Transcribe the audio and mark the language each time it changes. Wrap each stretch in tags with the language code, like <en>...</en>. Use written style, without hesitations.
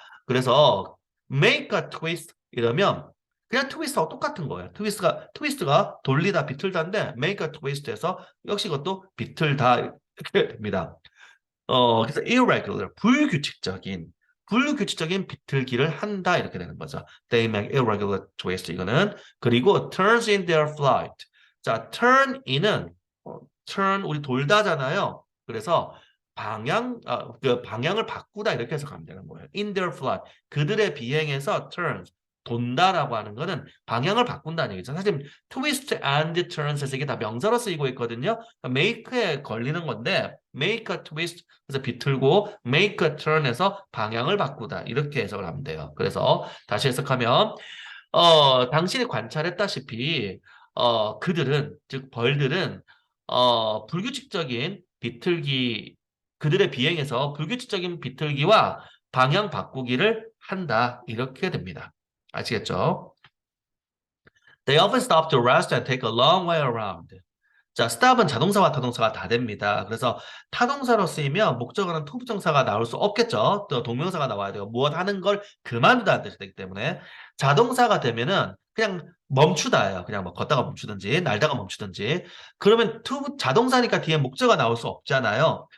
<ko>그래서</ko> <en>make a twist</en> <ko>이러면 그냥 트위스트하고 똑같은 거예요. 트위스트가 돌리다 비틀다인데</ko> <en>make a twist</en> <ko>에서 역시 그것도 비틀다 이렇게 됩니다. 그래서 irregular 불규칙적인 비틀기를 한다 이렇게 되는 거죠.</ko> <en>They make irregular twists</en> <ko>이거는 그리고</ko> <en>turns in their flight.</en> <ko>자, turn in은 turn 우리 돌다잖아요. 그래서 그 방향을 바꾸다 이렇게 해석하면 되는 거예요. In their flight 그들의 비행에서 turns 돈다라고 하는 거는 방향을 바꾼다는 얘기죠. 사실</ko> <en>twist and turns</en> <ko>이게 다 명사로 쓰이고 있거든요. make에 걸리는 건데</ko> <en>make a twist</en> <ko>그래서 비틀고</ko> <en>make a turn</en> <ko>에서 방향을 바꾸다 이렇게 해석을 하면 돼요. 그래서 다시 해석하면 당신이 관찰했다시피 그들은 즉 벌들은 불규칙적인 비틀기 그들의 비행에서 불규칙적인 비틀기와 방향 바꾸기를 한다 이렇게 됩니다. 아시겠죠?</ko> <en>They often stop to rest and take a long way around.</en> <ko>자, stop은 자동사와 타동사가 다 됩니다. 그래서 타동사로 쓰이면 목적어는 투부정사가 나올 수 없겠죠. 또 동명사가 나와야 돼요. 무엇 하는 걸 그만두다는 뜻이 되기 때문에 자동사가 되면은 그냥 멈추다예요. 그냥 뭐 걷다가 멈추든지 날다가 멈추든지. 그러면 자동사니까 뒤에 목적어가 나올 수 없잖아요.</ko>